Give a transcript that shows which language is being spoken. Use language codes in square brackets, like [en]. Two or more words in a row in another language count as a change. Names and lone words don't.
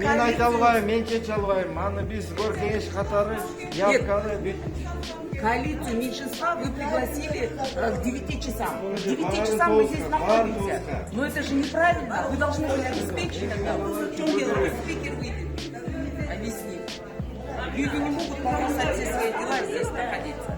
[ky] айта албайм, мен чече албайм. Аны биз гор кеңеш катары явканы бүт. [ru] Коалицию меньшинства вы пригласили к 9 часам. К 9 часам мы здесь находимся. Но это же неправильно. Вы должны были обеспечить это. В чем дело? Спикер выйдет. Объяснить. Люди не могут побросать все свои дела здесь находиться.